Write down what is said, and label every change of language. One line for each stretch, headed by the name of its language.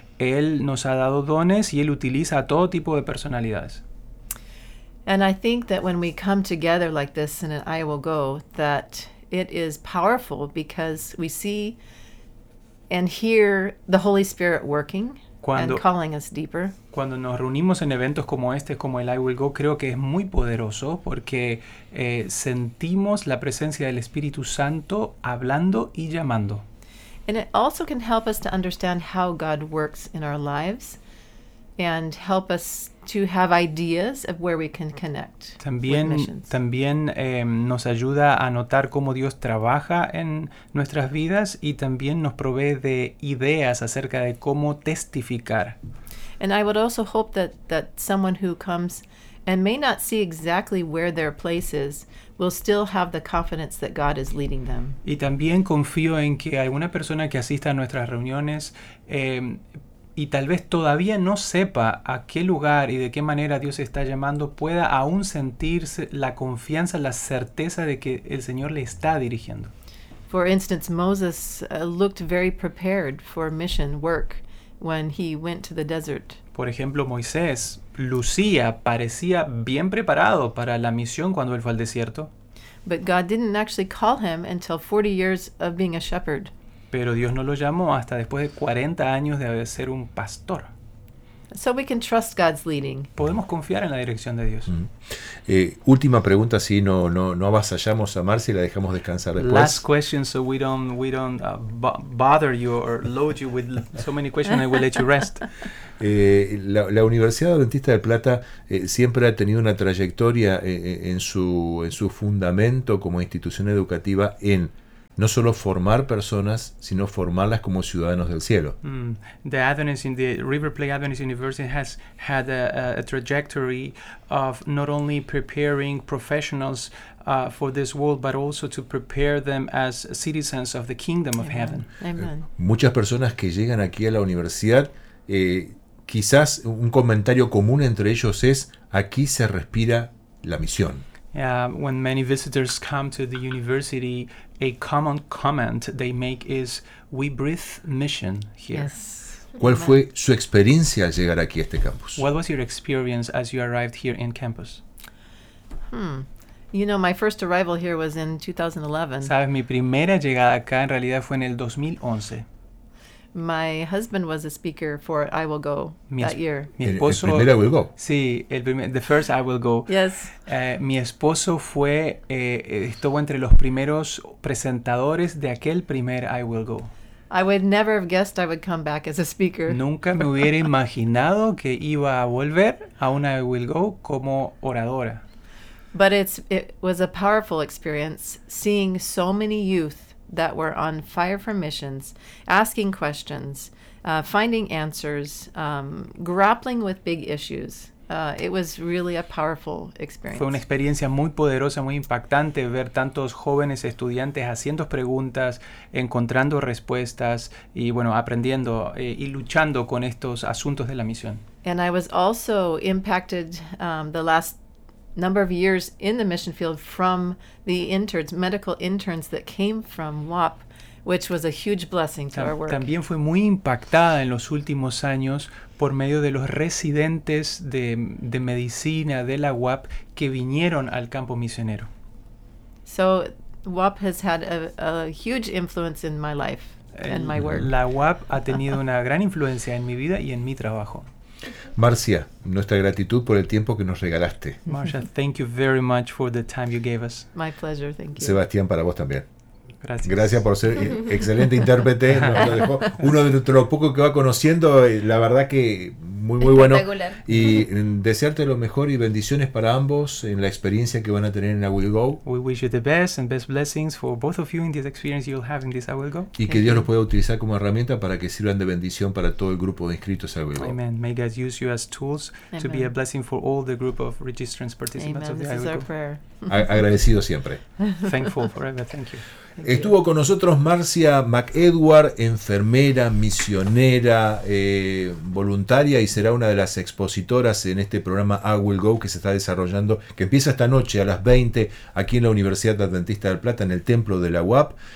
Spanish: Él nos ha dado dones y él utiliza todo tipo de personalidades.
English: And I think that when we come together like this in an I Will Go, that it is powerful because we see and hear the Holy Spirit working.
Spanish: Cuando,
English: and calling us deeper.
Spanish: Cuando nos reunimos en eventos como este, como el I Will Go, creo que es muy poderoso porque sentimos la presencia del Espíritu Santo hablando y llamando.
English: And it also can help us to understand how God works in our lives and help us to have ideas of where we can connect.
Spanish: También nos ayuda a notar cómo Dios trabaja en nuestras vidas y también nos provee de ideas acerca de cómo testificar.
English: And I would also hope that someone who comes and may not see exactly where their place is will still have the confidence that God is leading them.
Spanish: Y también confío en que alguna persona que asista a nuestras reuniones y tal vez todavía no sepa a qué lugar y de qué manera Dios está llamando, pueda aún sentirse la confianza, la certeza de que el Señor le está dirigiendo.
English: For instance, Moses looked very prepared for mission work when he went to the desert.
Spanish: Por ejemplo, Moisés parecía bien preparado para la misión cuando él fue al desierto.
English: But God didn't actually call him until 40 years of being a shepherd.
Spanish: Pero Dios no lo llamó hasta después de 40 años de ser un pastor.
English: So we can trust God's leading.
Spanish: Podemos confiar en la dirección de Dios. Última pregunta, si no avasallamos a Marcia y la dejamos descansar después.
English: Last question, so we don't bother you or load you with so many questions, I will let you rest.
Spanish: La Universidad Adventista del Plata siempre ha tenido una trayectoria en su fundamento como institución educativa en no solo formar personas, sino formarlas como ciudadanos del cielo.
English: The River Plate Adventist University has had a trajectory of not only preparing professionals for this world, but also to prepare them as citizens of the kingdom of heaven.
Spanish: Muchas personas que llegan aquí a la universidad, quizás un comentario común entre ellos es, aquí se respira la misión.
English: When many visitors come to the university, a common comment they make is, we breathe mission here. Yes.
Spanish: ¿Cuál fue su experiencia al llegar aquí a este campus?
English: What was your experience as you arrived here in campus? You know, my first arrival here was in 2011.
Spanish: ¿Sabes? Mi primera llegada acá en realidad fue en el 2011.
English: My husband was a speaker for I Will Go that year.
Spanish: Mi esposo, el primer I Will Go. Sí, el primer,
English: the first
Spanish: I Will Go.
English: Yes.
Spanish: Mi esposo fue, estuvo entre los primeros presentadores de aquel primer I Will Go.
English: I would never have guessed I would come back as a speaker.
Spanish: Nunca me hubiera imaginado que iba a volver a un I Will Go como oradora.
English: But it was a powerful experience seeing so many youth that were on fire for missions, asking questions, finding answers, grappling with big issues. It was really a powerful experience.
Spanish: Fue una experiencia muy poderosa, muy impactante ver tantos jóvenes estudiantes haciendo preguntas, encontrando respuestas y bueno, aprendiendo y luchando con estos asuntos de la misión.
English: And I was also impacted the last number of years in the mission field from the interns, medical interns that came from WAP, which was a huge blessing to our work.
Spanish: También fue muy impactada en los últimos años por medio de los residentes de medicina de la WAP que vinieron al campo misionero.
English: So WAP has had a huge influence in my life and my work.
Spanish: La WAP ha tenido una gran influencia en mi vida y en mi trabajo. Marcia, nuestra gratitud por el tiempo que nos regalaste.
English: Marcia, thank you very much for the time you gave us. My pleasure, thank you.
Spanish: Sebastián, para vos también. Gracias. Gracias por ser excelente intérprete. Nos lo dejó uno de los pocos que va conociendo, la verdad que muy muy bueno. Y desearte lo mejor y bendiciones para ambos en la experiencia que van a tener en I Will Go.
English: We wish you the best and best blessings for both of you in this experience you'll have in this I Will Go.
Spanish: Y
English: thank
Spanish: que Dios los pueda utilizar como herramienta para que sirvan de bendición para todo el grupo de inscritos a I Will Go.
English: Amen. May God use you as tools. Amen. To be a blessing for all the group of registrants participants. Amen. Of the I Will is Go. Our prayer.
Spanish: Agradecido siempre.
English: Thankful forever. Thank you.
Spanish: Estuvo con nosotros Marcia McEdward, enfermera, misionera, voluntaria, y será una de las expositoras en este programa I Will Go que se está desarrollando, que empieza esta noche a las 20 aquí en la Universidad Adventista del Plata, en el templo de la UAP.